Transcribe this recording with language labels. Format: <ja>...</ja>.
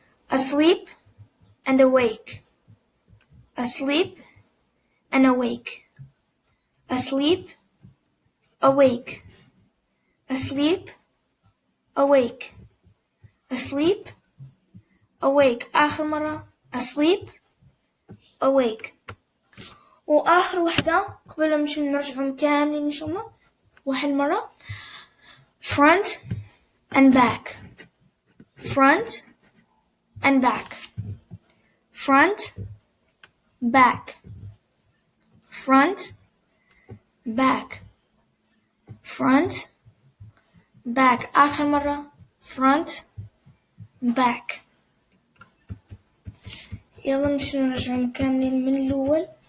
<en>Asleep and awake, asleep and awake, asleep, awake, asleep, awake, asleep, awake.</en> <ar>آخر مرة</ar> <en>asleep, awake.</en> <ar>وآخر وحدة قبل مش نرجعهم كاملين إن شاء الله واحد مرة.</ar> <en>Front and back, front and back, front, back, front, back, front, back.</en> <ar>آخر مرة</ar> <en>front, back.</en> <ar>يلا نمشي نرجعهم كاملين من الأول.</ar>